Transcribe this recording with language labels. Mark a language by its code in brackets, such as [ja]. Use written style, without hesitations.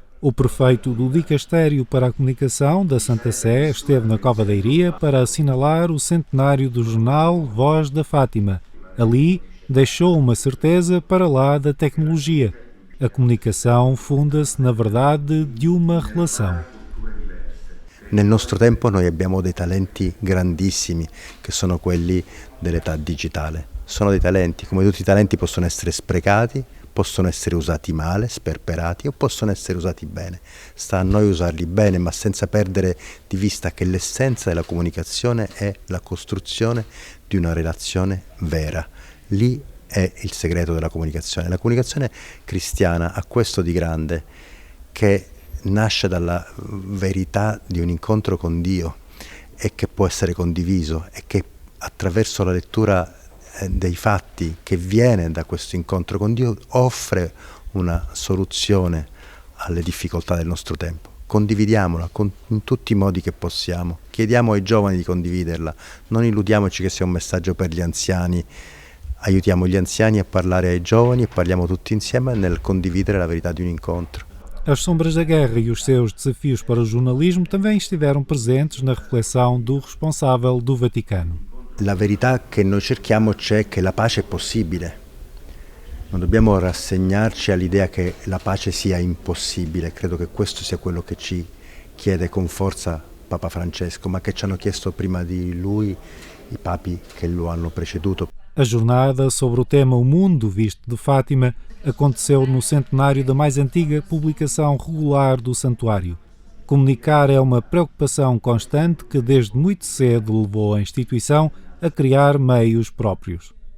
[pt] O prefeito do Dicastério para a Comunicação da Santa Sé esteve na Cova da Iria para assinalar o centenário do jornal Voz da Fátima. Ali deixou uma certeza para lá da tecnologia. A comunicação funda-se, na verdade, de uma relação. [it] Nel nostro tempo noi abbiamo dei talenti grandissimi che sono quelli dell'età digitale. Sono dei talenti, come tutti i talenti possono essere sprecati, possono essere usati male, sperperati o possono essere usati bene. Sta a noi usarli bene, ma senza perdere di vista che l'essenza della comunicazione è la costruzione di una relazione vera. Lì è il segreto della comunicazione. La comunicazione cristiana ha questo di grande, che nasce dalla verità di un incontro con Dio e che può essere condiviso e che attraverso la lettura dei fatti che viene da questo incontro con Dio offre una soluzione alle difficoltà del nostro tempo. Condividiamola in tutti i modi che possiamo, chiediamo ai giovani di condividerla, non illudiamoci che sia un messaggio per gli anziani, aiutiamo gli anziani a parlare ai giovani e parliamo tutti insieme nel condividere la verità di un incontro. [pt] As sombras da guerra e os seus desafios para o jornalismo também estiveram presentes na reflexão do responsável do Vaticano. [it] La verità che noi cerchiamo c'è che la pace è possibile. Non dobbiamo rassegnarci all'idea che la pace sia impossibile. Credo che questo sia quello che ci chiede con forza Papa Francesco, ma che ci hanno chiesto prima di lui i papi che lo hanno preceduto. [pt] A jornada sobre o tema O Mundo Visto de Fátima aconteceu no centenário da mais antiga publicação regular do santuário. Comunicar é uma preocupação constante que desde muito cedo levou a instituição a criar meios próprios.